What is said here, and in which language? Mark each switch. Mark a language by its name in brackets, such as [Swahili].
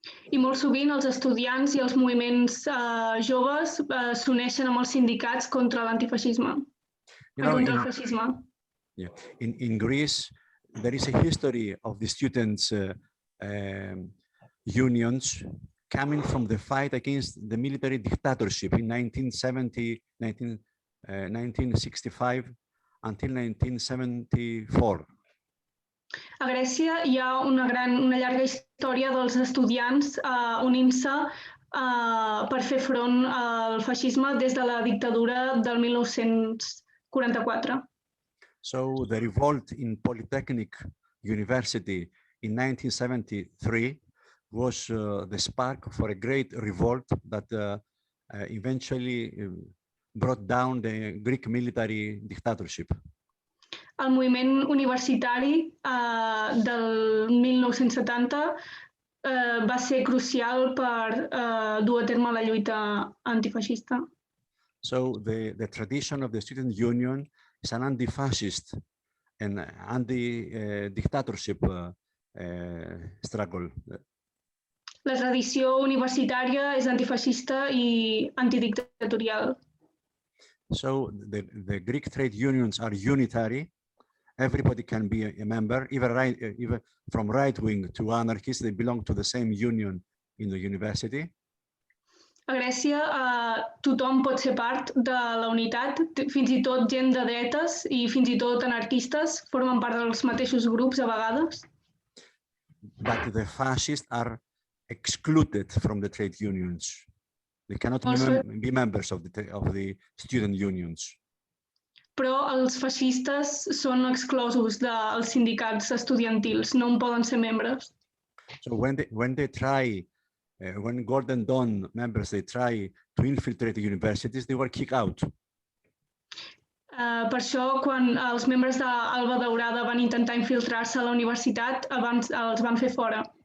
[Catalan] I molt sovint els estudiants i els moviments joves s'uneixen amb els sindicats contra l'antifeixisme. Contra el feixisme. [English] In Greece, there is a history of the students' unions coming from the fight against the military dictatorship in 1965 until 1974. [Catalan] A Grècia hi ha una llarga història dels estudiants unint-se per fer front al feixisme des de la dictadura del 1944. [English] So the revolt in Polytechnic University in 1973 was the spark for a great revolt that eventually brought down the Greek military dictatorship. [Catalan] El moviment universitari del 1970 va ser crucial per dur a terme la lluita antifeixista. [English] So the tradition of the student union is an anti-fascist and anti-dictatorship struggle. [Catalan] La tradició universitària és antifeixista i antidictatorial. [English] So the Greek trade unions are unitary. Everybody can be a member, even from right-wing to anarchists, they belong to the same union in the university. [Catalan] A Grècia tothom pot ser part de la unitat, fins i tot gent de dretes i fins i tot anarquistes formen part dels mateixos grups a vegades. [English] But the fascists are excluded from the trade unions. They cannot be members of the student unions. [Catalan] Però els feixistes són exclosos dels sindicats estudiantils, no en poden ser membres. [English] So when Golden Dawn members they try to infiltrate the universities, they were kicked out. [Catalan] Per això, quan els membres d'Alba Daurada van intentar infiltrar-se a la universitat, abans els van fer fora.